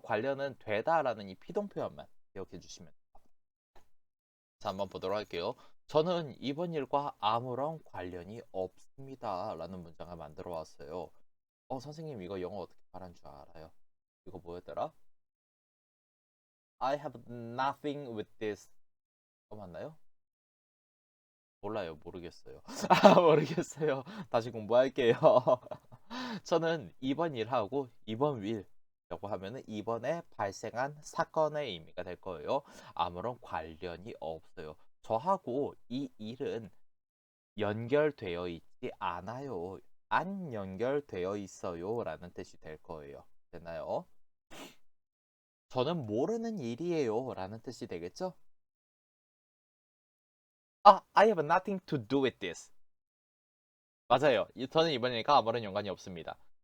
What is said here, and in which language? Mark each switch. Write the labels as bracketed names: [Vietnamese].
[Korean] 관련은 되다라는 이 피동 표현만 기억해 주시면 돼요. 자, 한번 보도록 할게요. 저는 이번 일과 아무런 관련이 없습니다. 라는 문장을 만들어 왔어요. 선생님 이거 영어 어떻게 말한 줄 알아요? 이거 뭐였더라? [English] I have nothing with this. [Korean] 맞나요? 몰라요. 모르겠어요. 모르겠어요. 다시 공부할게요. 저는 이번 일하고 이번 일이라고 하면은 이번에 발생한 사건의 의미가 될 거예요. 아무런 관련이 없어요. 저하고 이 일은 연결되어 있지 않아요. 안 연결되어 있어요. 라는 뜻이 될 거예요. 되나요? 저는 모르는 일이에요. 라는 뜻이 되겠죠? [English] I have nothing to do with this. [Korean] 맞아요. 저는 이번이니까 아무런 연관이 없습니다.